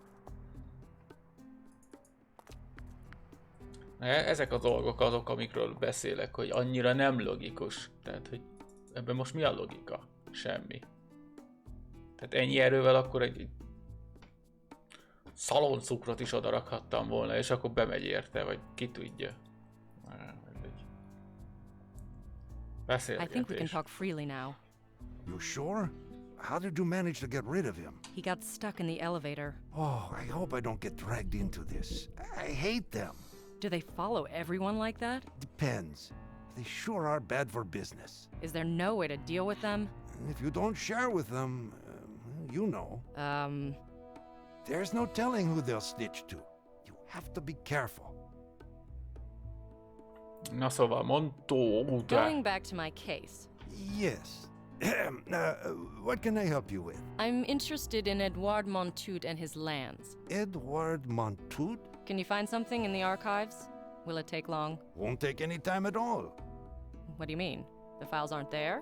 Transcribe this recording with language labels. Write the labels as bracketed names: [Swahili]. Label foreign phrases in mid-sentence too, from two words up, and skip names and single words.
[Hungarian] Ezek a dolgok azok, amikről beszélek, hogy annyira nem logikus. Tehát, hogy ebben most mi a logika? Semmi. Tehát ennyi erővel akkor egy szaloncukrot is odarakhattam volna, és akkor bemegy érte, vagy ki tudja. [English] I think we can [Hungarian] Beszélgetés. [English] talk freely now. You sure? How did you manage to get rid of him? He got stuck in the elevator. Oh, I hope I don't get dragged into this. I hate them. Do they follow everyone like that? Depends. They sure are bad for business. Is there no way to deal with them? And if you don't share with them, you know. There's no telling who they'll snitch to. You have to be careful. [Hungarian] Na szóval, mondtó után. [English] Going back to my case. Yes. What can I help you with? I'm interested in Edouard Montout and his lands. Edouard Montout? Can you find something in the archives? Will it take long? Won't take any time at all. What do you mean? The files aren't there?